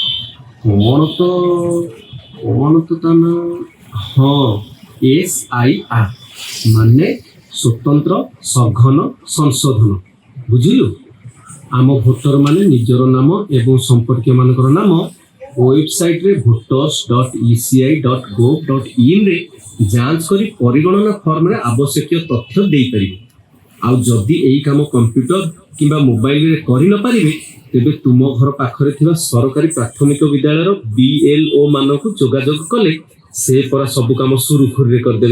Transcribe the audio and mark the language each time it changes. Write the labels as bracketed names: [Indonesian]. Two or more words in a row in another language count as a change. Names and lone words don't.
[Odia] କଣ ତ ତା ନା, ହଁ SIR ମାନେ ସ୍ୱତନ୍ତ୍ର ସଘନ ସଂଶୋଧନ। ବୁଝିଲୁ? ଆମ ଭୋଟର ମାନେ ନିଜର ନାମ ଏବଂ ସମ୍ପର୍କୀୟ ମାନଙ୍କର ନାମ ୱେବସାଇଟ୍ରେ voters.eci.gov.in ରେ ଯାଞ୍ଚ କରି ପରିଗଣନା ଫର୍ମରେ ଆବଶ୍ୟକୀୟ ତଥ୍ୟ ଦେଇପାରିବେ। ଆଉ ଯଦି ଏହି କାମ କମ୍ପ୍ୟୁଟର କିମ୍ବା ମୋବାଇଲରେ କରିନପାରିବେ, ତେବେ ତୁମ ଘର ପାଖରେ ଥିବା ସରକାରୀ ପ୍ରାଥମିକ ବିଦ୍ୟାଳୟର BLO ମାନଙ୍କୁ ଯୋଗାଯୋଗ କଲେ ସେ ପରା ସବୁ କାମ ସୁରୁଖୁରୁରେ କରିଦେବେ।